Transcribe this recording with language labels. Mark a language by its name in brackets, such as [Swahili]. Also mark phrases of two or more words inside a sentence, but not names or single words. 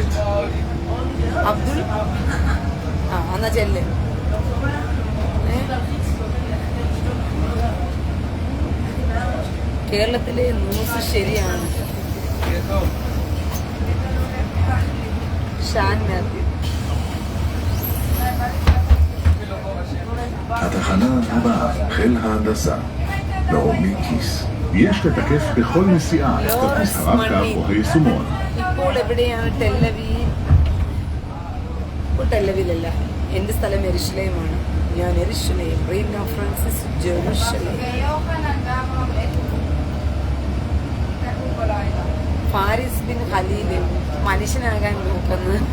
[Malayalam] അബ്ദുൾ എന്നാ ചെല്ല്. കേരളത്തിലെ ന്യൂസ് ശരിയാണ്. ഷാൻ മാത്യു. [Hebrew] התחנה הבאה, חיל ההנדסה, נעמי קיס. יש לתקף בכל נסיעה את כרטיס הרב-קו או היישומון. [Malayalam] ഇപ്പോൾ എവിടെയാണ് ടെല്ലവീവ്? ഇപ്പോൾ ടെല്ലവീവല്ല, എൻ്റെ സ്ഥലം യെരുശലേമാണ്. ഞാൻ യെരുശലേം, റീന ഫ്രാൻസിസ്, ജെറുസലേം. ഫാരിസ് ബിൻ ഖലീൽ മനുഷ്യനാകാൻ നോക്കുന്നു.